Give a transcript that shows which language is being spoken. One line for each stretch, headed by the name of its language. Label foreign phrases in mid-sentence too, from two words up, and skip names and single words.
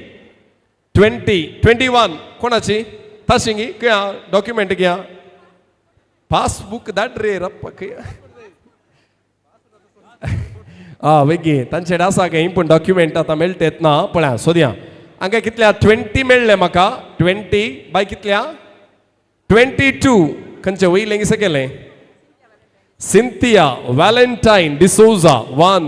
Konkani: 21 कोणाची ताशिंगी क्या डॉक्युमेंट क्या पासबुक दाड्रे रप्प वेगी तांचेडे आसा गे पण डॉक्युमेंट आतां मेळटेत ना पळया सोदया हांगा कितल्या 20 मेळ्ळे म्हाका 20 बाय कितल्या 22 खंयचे वयलें सकयलें सिंथिया वॅलेंटायन डिसोजा 1